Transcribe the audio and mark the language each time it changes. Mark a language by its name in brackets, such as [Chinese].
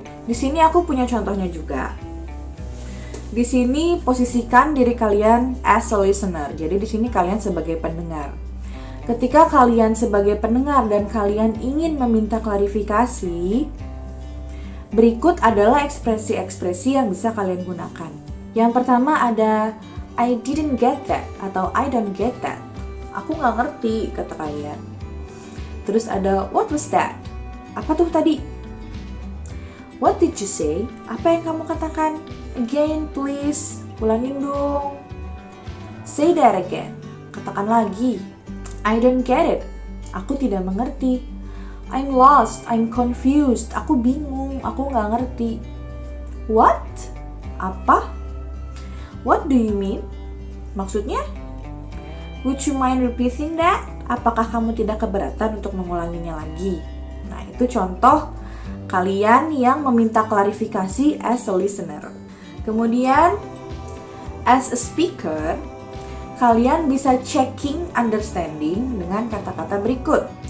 [Indonesian] Di sini aku punya contohnya juga. Di sini posisikan diri kalian [English] as a listener. [Indonesian] Jadi di sini kalian sebagai pendengar. Ketika kalian sebagai pendengar dan kalian ingin meminta klarifikasi, berikut adalah ekspresi-ekspresi yang bisa kalian gunakan. Yang pertama ada [English] I didn't get that atau I don't get that. [Indonesian] Aku nggak ngerti, kata kalian. Terus ada [English] what was that? [Indonesian] Apa tuh tadi? [English] What did you say? [Indonesian] Apa yang kamu katakan? [English] Again, please. [Indonesian] Ulangin dong. [English] Say that again. [Indonesian] Katakan lagi. [English] I don't get it. [Indonesian] Aku tidak mengerti. [English] I'm lost. I'm confused. [Indonesian] Aku bingung. Aku nggak ngerti. What? Apa? [English] What do you mean? [Indonesian] Maksudnya? [English] Would you mind repeating that? [Indonesian] Apakah kamu tidak keberatan untuk mengulanginya lagi? Nah, itu contoh kalian yang meminta klarifikasi [English] as a listener. [Indonesian] Kemudian, [English] as a speaker, [Indonesian] kalian bisa checking understanding dengan kata-kata berikut.